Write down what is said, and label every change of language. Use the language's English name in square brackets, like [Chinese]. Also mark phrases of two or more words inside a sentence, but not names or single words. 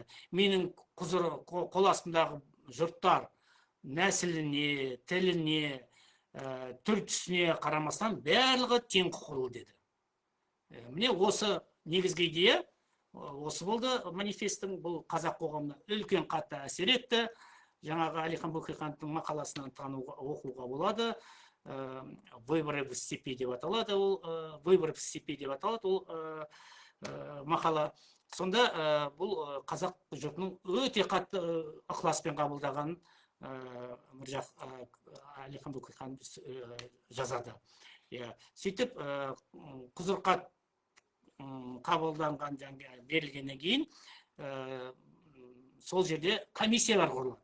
[Kazakh] Менің қол астымдағы жұрттар нәсіліне, тіліне, түр түсіне қарамастан барлығы тең құқылы деді. Міне осы негізгі идея осы болды манифесттің. Бұл қазақ қоғамына үлкен қатты әсер етті. Жаңағы Әлихан Бөкейхановтың мақаласынан оқуға болады. Выборы в степи деп аталады. Выборы в степи деп аталады ол мақала. Сонда бұл қазақ жұртының өте қатты ықыласпен қабылдаған Әлихан Бөкейхан жазады. Сөйтіп Қызырқат қабылданған берілгеннен кейін сол жерде комиссиялар құрылады.